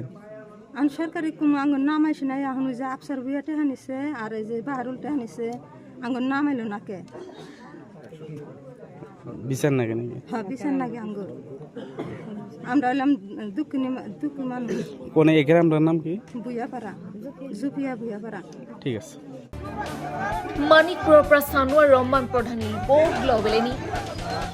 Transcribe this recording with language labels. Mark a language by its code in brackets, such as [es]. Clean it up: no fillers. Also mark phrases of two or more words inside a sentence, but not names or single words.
[bn] আমি সরকারি কোনো আঙ্গর নাম আইসে নাই এখন ওই যে আফসার বুয়া টেহা নিছে আর এই যে বাহারুল টেহা নিছে আঙ্গর নাম এলো নাকে বিচার না কেন হ্যাঁ বিচার নাকি আঙ্গুর আমরা হইলাম দুঃখী মানুষ কোন এই গ্রামটার নাম কি বুয়াপাড়া জুপিয়া বুয়াপাড়া ঠিক আছে [as] মানিকপুৰৰ পৰা চানোৱাৰ ৰহমান প্ৰধানী ৰিপৰ্ট গ্ল'বেল এনি